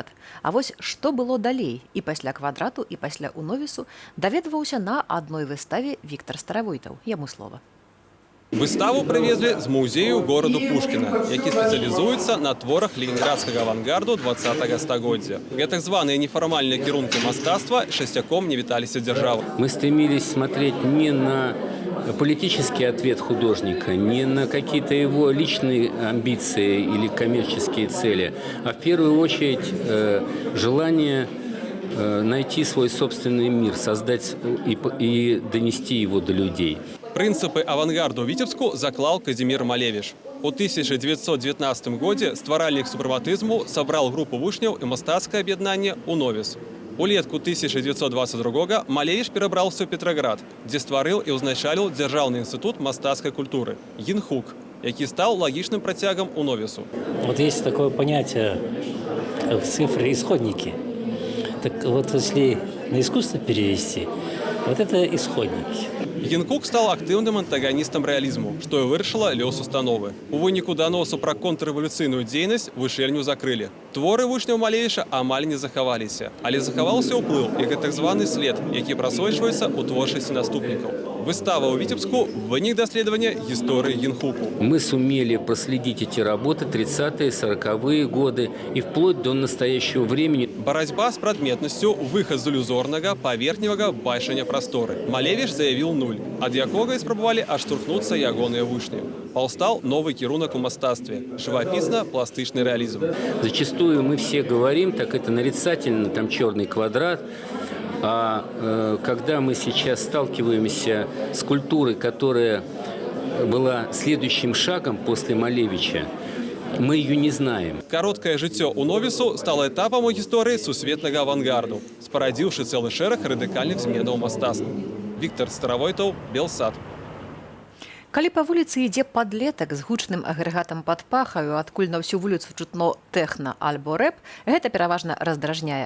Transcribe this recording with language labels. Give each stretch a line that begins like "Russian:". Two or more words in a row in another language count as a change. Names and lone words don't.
Belarusian: А вось што было далей і пасля квадрату, і пасля уновісу, даведваўся на адной выставе Віктар Старавойтаў. Яму слова. Выставу прывезлі з музею гораду Пушкіна, які спецыялізуецца на творах ленинградскага авангарду 20-го стагоддзя. Гэтак званыя нефармальныя кірункі мастацтва шасцяком не віталіся дзяржавы.
Russian: Мы стремились смотреть не на политический ответ художника, не на какие-то его личные амбиции или коммерческие цели, а в первую очередь желание найти свой собственный мир, создать и донести его до людей.
Belarusian: Принципы авангарду ў Віцебску заклал Казімір Малевіч. У 1919 годзе стваральнік супрэматызму сабрал групу вучняў і мастацкае аб'яднанне «Уновіс». Улетку 1922 Малевіч перабраўся ў Петраград, дзе стварыў і ўзначаліў Дзяржаўны інстытут мастацкай культуры «Гінхук», які стаў лагічным працягам «Уновісу».
Russian: Вот есть такое понятие в цифре исходники. Так вот, если на искусство перевести, вот это исходники.
Belarusian: Гінхук стал актыўным антаганістам рэалізму, што і вырашыла лёс установы. У выніку даносу пра контррэвалюцыйную дзейнасць вучэльню закрылі. Творы вучняў Малевіча амаль не захаваліся, але захаваўся ўплыў і так званы след, які прасочваецца ў творчасці наступнікаў. Выстава ў Віцебску – вынік даследавання гісторыі Гінхуку.
Russian: Мы сумели проследить эти работы 30-е, 40-е годы и вплоть до настоящего времени.
Belarusian: Барацьба з прадметнасцю, выхад з ілюзорнага, паверхневага бачання прасторы. Малевіч заявіў нуль, ад якога і спрабавалі адштурхнуцца ягоныя вучні. Паўстаў новы кірунак у мастацтве – жывапісна-пластычны рэалізм.
Russian: Зачастую мы все говорим, так это нарицательно, там черный квадрат. А когда мы сейчас сталкиваемся с культурой, которая была следующим шагом после Малевича, мы ее не знаем.
Belarusian: Кароткае жыццё «Уновісу» стало этапам у гісторыі сусветнага авангарду, спарадзіўшы цэлы шэраг радыкальных зменаў мастацтва. Віктор Старавойтаў, Белсад. Калі па вуліцы ідзе падлетак з гучным агрэгатам пад пахаю, адкуль на ўсю вуліцу чутно тэхна альбо рэп, гэта пераважна раздражняе.